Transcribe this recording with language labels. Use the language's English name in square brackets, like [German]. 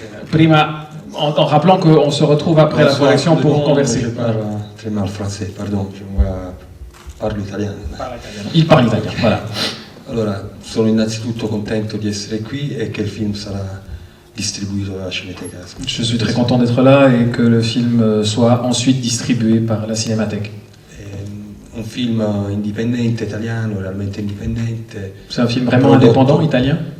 [Italian] Prima, [French] en rappelant qu'on se retrouve après la projection pour converser. Je parle très mal français, pardon, [Italian] parlo italiano. [French] Il parle italien, voilà. [Italian] Allora, sono innanzitutto contento di essere qui e che il film sarà distribuito dalla Cineteca. [French] Je suis très content d'être là et que le film soit ensuite distribué par la Cinémathèque. [Italian] Un film indipendente, italiano, realmente indipendente. [French] C'est un film vraiment indépendant, italien,